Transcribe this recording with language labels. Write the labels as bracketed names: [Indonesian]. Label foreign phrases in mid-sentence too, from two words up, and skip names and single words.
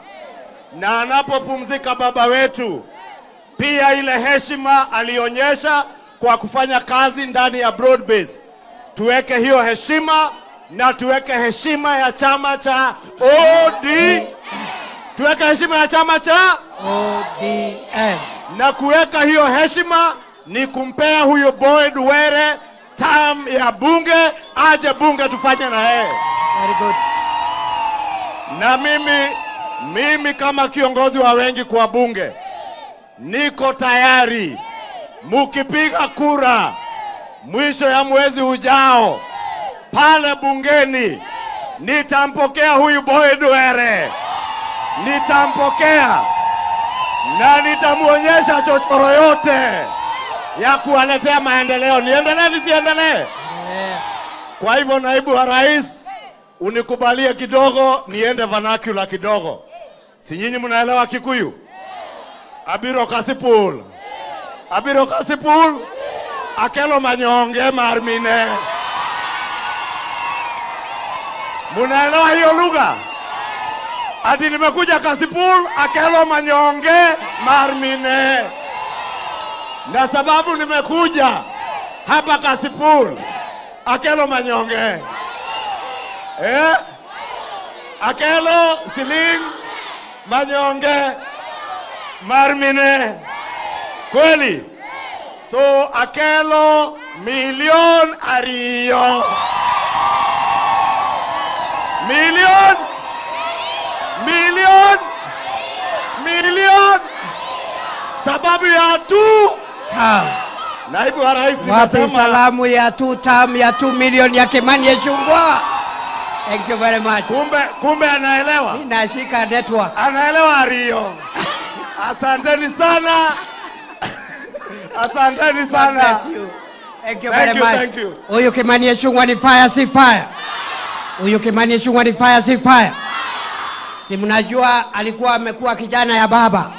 [Swahili] Na anapopumzika baba wetu, pia ile heshima alionyesha kwa kufanya kazi ndani ya Broadbase, tuweke hiyo heshima, na tuweke heshima ya chama cha tuweke heshima ya chama cha ODM. Na kuweka hiyo heshima ni kumpea huyo Boyd Were term ya bunge, aje bunge tufanye na yeye. [English] Very good. [Swahili] Na mimi kama kiongozi wa wengi kwa bunge, niko tayari. Mukipiga kura mwisho ya mwezi ujao pale bungeni, nitampokea huyu Boyd Were. Nitampokea na nitamuonyesha chochoro yote ya kuwaletea maendeleo. Niendelee nisiendelee? Kwa hivyo naibu wa rais, unikubalie kidogo niende vernacular kidogo. Si nyinyi mnaelewa Kikuyu? [Luo (Kenya and Tanzania)] Abiro Kasipul. Abiro Kasipul. Akelo manyonge marmine. [Swahili] Munaelewa hiyo lugha? Ati nimekuja Kasipul, [Luo (Kenya and Tanzania)] akelo manyonge marmine. [Swahili] Na sababu nimekuja hapa Kasipul, [Luo (Kenya and Tanzania)] akelo manyonge. Akelo siling manyonge marmine. Kweli? So akelo milion ariyo. Milion. [Swahili] Sababu ya tutam. Naibu wa rais nimesema salamu ya tutam ya 2 million ya Kimani Ichung'wah. [English] Thank you very much. [Swahili] Kumbe anaelewa. Ninashika network. Anaelewa Ariyo. Asanteni sana. Asanteni sana. [English] God bless you. Thank you very much. Thank you. [Swahili] Huyu Kimani Ichung'wah ni fire si fire. Huyu Kimani Ichung'wah ni fire si fire. Si mnajua alikuwa amekuwa kijana ya baba.